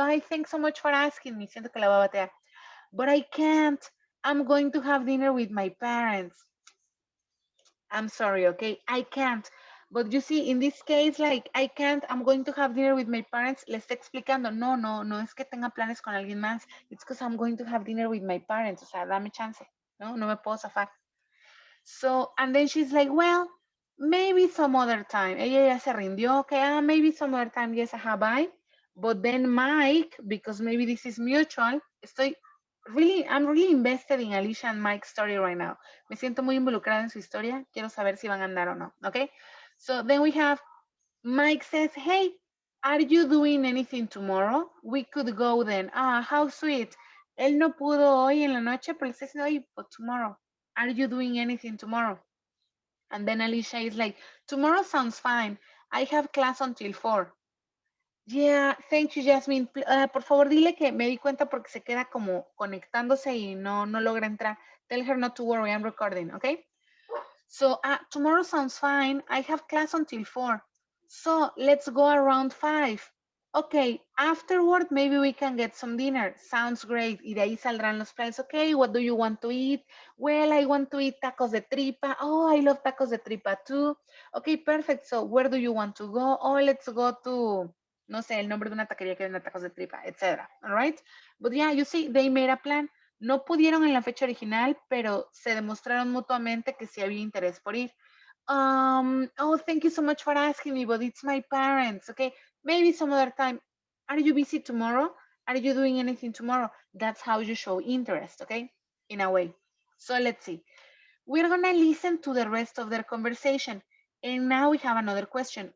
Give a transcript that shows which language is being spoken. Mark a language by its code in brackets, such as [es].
[en] Ay, thanks so much for asking me. [es] Siento que la va a batear. [en] But I can't. I'm going to have dinner with my parents. I'm sorry, okay? I can't. But you see, in this case, like, I can't, I'm going to have dinner with my parents. [es] Le está explicando, no es que tenga planes con alguien más. [en] It's because I'm going to have dinner with my parents. [es] O sea, dame chance. No me puedo zafar. [en] So, and then she's like, well, maybe some other time. [es] Ella ya se rindió, [en] okay, maybe some other time, yes, bye. But then Mike, because maybe this is mutual, I'm really invested in Alicia and Mike's story right now. [es] Me siento muy involucrada en su historia. Quiero saber si van a andar o no. Okay. [en] So then we have Mike says, hey, are you doing anything tomorrow? We could go then. Ah, how sweet. [es] Él no pudo hoy en la noche, pero le está diciendo, [en] hey, but tomorrow. Are you doing anything tomorrow? And then Alicia is like, tomorrow sounds fine. I have class until 4. Yeah, thank you, Jasmine. [es] Por favor, dile que me di cuenta porque se queda como conectándose y no logra entrar. [en] Tell her not to worry, I'm recording, okay? So tomorrow sounds fine. I have class until 4. So let's go around 5. Okay, afterward, maybe we can get some dinner. Sounds great. [es] Y de ahí saldrán los planes. [en] Okay, what do you want to eat? Well, I want to eat tacos de tripa. Oh, I love tacos de tripa too. Okay, perfect. So where do you want to go? Oh, let's go to, [es] no sé, el nombre de una taquería que vende tacos de tripa, etc. [en] All right? But yeah, you see, they made a plan. [es] No pudieron en la fecha original, pero se demostraron mutuamente que sí había interés por ir. [en] Oh, thank you so much for asking me, but it's my parents, okay? Maybe some other time. Are you busy tomorrow? Are you doing anything tomorrow? That's how you show interest, okay? In a way. So let's see. We're gonna listen to the rest of their conversation. And now we have another question.